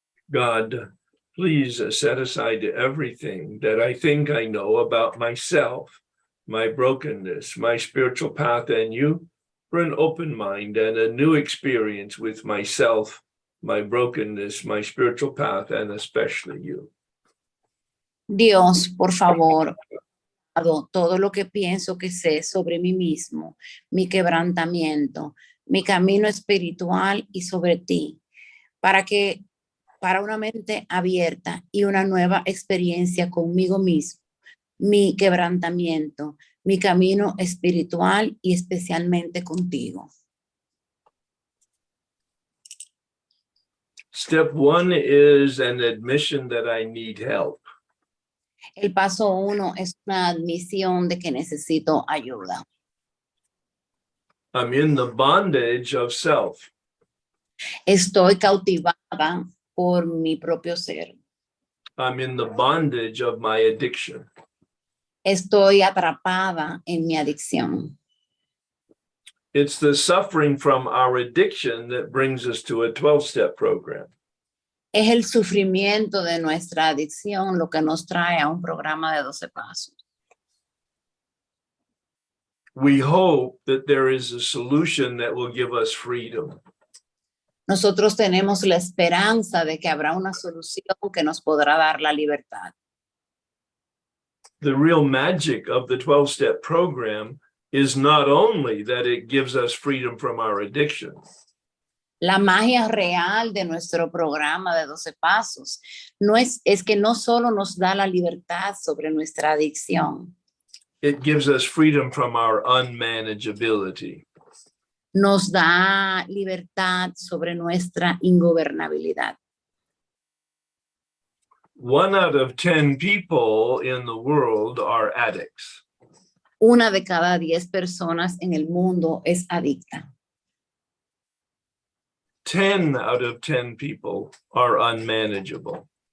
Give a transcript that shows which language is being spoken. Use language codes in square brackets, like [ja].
[en] God, please set aside everything that I think I know about myself, my brokenness, my spiritual path, and you for an open mind and a new experience with myself, my brokenness, my spiritual path, and especially you. [es] Dios, por favor, todo lo que pienso que sé sobre mí mismo, mi quebrantamiento, mi camino espiritual y sobre ti, para una mente abierta y una nueva experiencia conmigo mismo, mi quebrantamiento, mi camino espiritual y especialmente contigo. [en] Step one is an admission that I need help. [es] El paso 1 es una admisión de que necesito ayuda. [en] I'm in the bondage of self. [es] Estoy cautivada por mi propio ser. [en] I'm in the bondage of my addiction. [es] Estoy atrapada en mi adicción. [en] It's the suffering from our addiction that brings us to a 12-step program. [es] Es el sufrimiento de nuestra adicción lo que nos trae a un programa de 12 pasos. [en] We hope that there is a solution that will give us freedom. [es] Nosotros tenemos la esperanza de que habrá una solución que nos podrá dar la libertad. [en] The real magic of the 12-step program is not only that it gives us freedom from our addiction. [es] La magia real de nuestro programa de 12 pasos es que no solo nos da la libertad sobre nuestra adicción. [en] It gives us freedom from our unmanageability. [es] Nos da libertad sobre nuestra ingobernabilidad. [en] 1 out of 10 people in the world are addicts. [es] Una de cada 10 personas en el mundo es adicta. [en] 10 out of 10 people are unmanageable.